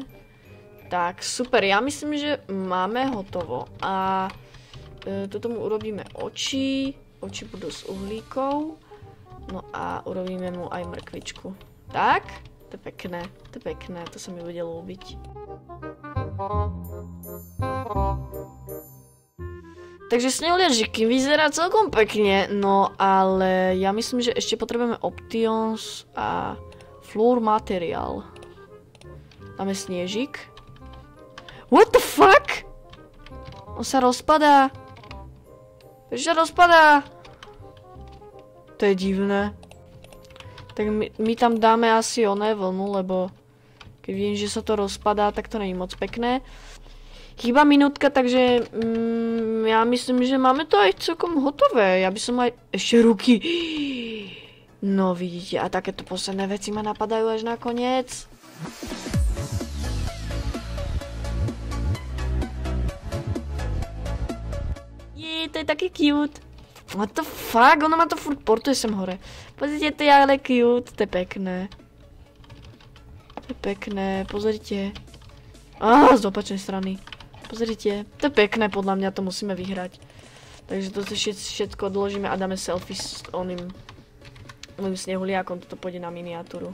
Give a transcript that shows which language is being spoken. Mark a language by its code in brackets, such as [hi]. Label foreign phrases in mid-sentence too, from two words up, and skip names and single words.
[sk] Tak, super, ja myslím, že máme hotovo a toto mu urobíme oči budú s uhlíkov, no a urobíme mu aj mrkvičku. Tak, to je pekné, to sa mi bude ľúbiť. Takže snehuliačik vyzerá celkom pekne, no ale ja myslím, že ešte potrebujeme options a floor materiál. Dáme snežik. [en] What the fuck? [sk] On sa rozpadá. Prečo sa rozpadá? To je divné. Tak my tam dáme asi oné vlnu, lebo keď vidím, že sa to rozpadá, tak to není moc pekné. Chýba minútka, takže ja myslím, že máme to aj celkom hotové. Ja by som aj... Ešte ruky. No vidíte, a takéto posledné veci ma napadajú až nakoniec. To je taký cute. [en] What the fuck, [sk] ono ma to furt portuje sem hore. Pozrite, to je ale cute, to je pekné. Pozrite. Z opačnej strany. Pozrite, to je pekné, podľa mňa to musíme vyhrať. Takže to všetko odložíme a dáme selfie s oným snehuliakom, toto pôjde na miniatúru.